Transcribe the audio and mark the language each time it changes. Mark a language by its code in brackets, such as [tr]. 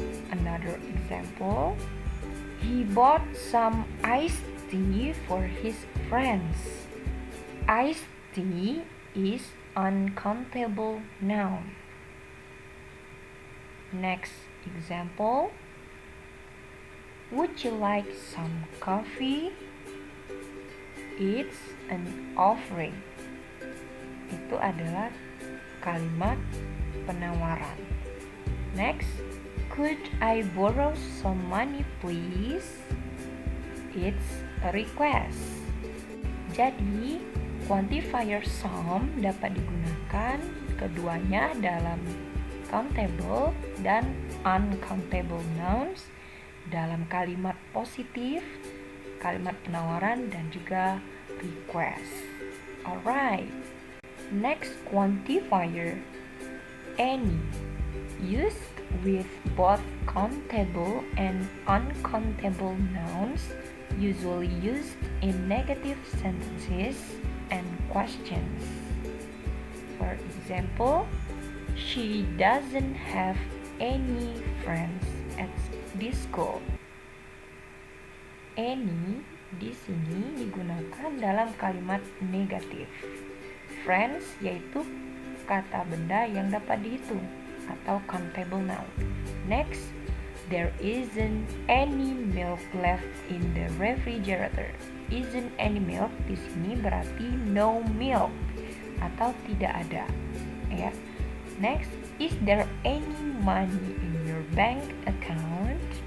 [en] Another example, he bought some iced tea for his friends. Iced tea is uncountable noun. Next example, would you like some coffee? It's an offering. [id] Itu adalah kalimat penawaran. [en] Next, could I borrow some money please? It's a request. [id] Jadi, quantifier some dapat digunakan keduanya dalam countable dan uncountable nouns dalam kalimat positif, kalimat penawaran, dan juga request. [en] Alright. Next quantifier, any, used with both countable and uncountable nouns, usually used in negative sentences and questions. For example, she doesn't have any friends at this school. [id] Any di sini digunakan dalam kalimat negatif. Friends yaitu kata benda yang dapat dihitung atau countable noun. [en] Next, there isn't any milk left in the refrigerator. Isn't any milk [id] di sini berarti [en] no milk [id] atau tidak ada. Ya. [en] Next, is there any money in your bank account?